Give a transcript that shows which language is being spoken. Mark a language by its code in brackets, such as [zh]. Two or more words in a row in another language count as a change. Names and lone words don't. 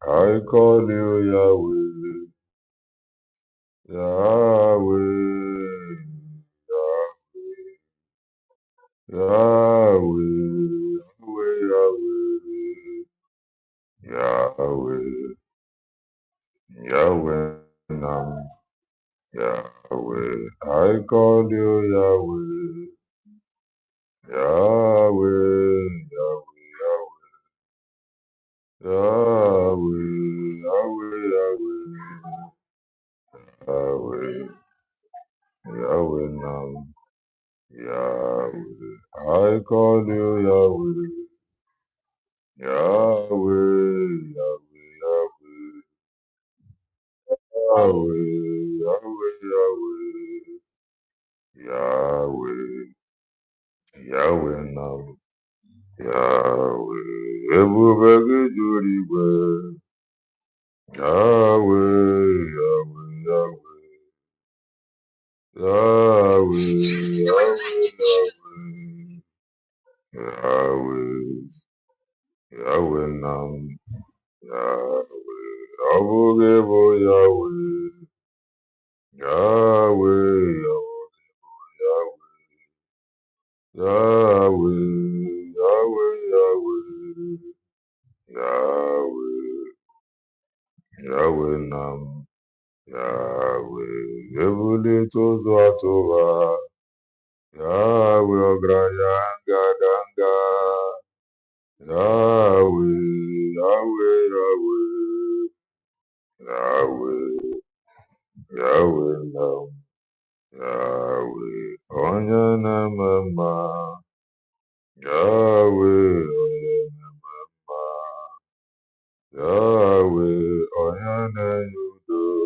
[en] I call you Yahweh, Yahweh, Yahweh, Yahweh, Yahweh, Yahweh, Nam, Yahweh. I call you Yahweh, Yahweh, Yahweh, Yahweh, Yahweh, Yahweh, Yahweh, Nam, Yahweh. I call you Yahweh, Yahweh, Yahweh, Yahweh, Yahweh, Yahweh, Yahweh, Yahweh, Nam, Yahweh. [ig] Ebube gị juru igwe, Yahweh, Yahweh, Yahweh, Yahweh, Yahweh, Yahweh, Yahweh, Nam, Yahweh. Ọ bụ gị bụ Yahweh, Yahweh, Yahweh, Yahweh, Yahweh, Yahweh, Yahweh, Nam, Yahweh. Ebulite ụzọ atụba, Yahweh, ọgaranya ngadanga, Yahweh, Yahweh, Yahweh, Yahweh, Yahweh, Nam, Yahweh, onye na-eme mma, Yahweh, onye na-eme mma, Yahweh, onye na-enye udo,